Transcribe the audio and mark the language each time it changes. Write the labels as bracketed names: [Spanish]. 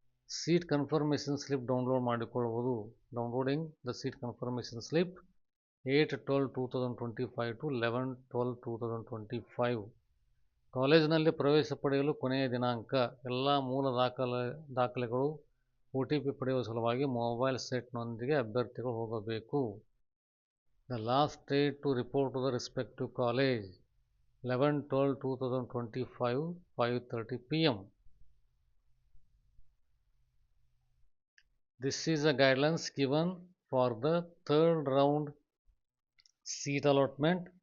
[Kannada] Seat confirmation slip download ಮಾಡಿಕೊಳ್ಳುವುದು. [English] downloading the seat confirmation slip [Kannada] 8/12/2025 to 11/12/2025. ಕಾಲೇಜಿನಲ್ಲಿ ಪ್ರವೇಶ ಪಡೆಯಲು ಕೊನೆಯ ದಿನಾಂಕ. ಎಲ್ಲ ಮೂಲ ದಾಖಲೆಗಳು OTP ಪಡೆಯುವ ಸಲುವಾಗಿ ಮೊಬೈಲ್ ಸೆಟ್ನೊಂದಿಗೆ ಅಭ್ಯರ್ಥಿಗಳು ಹೋಗಬೇಕು. [English] The last date to report to the respective college 11/12/2025 5:30 p.m. This is a guidelines given for the third round seat allotment.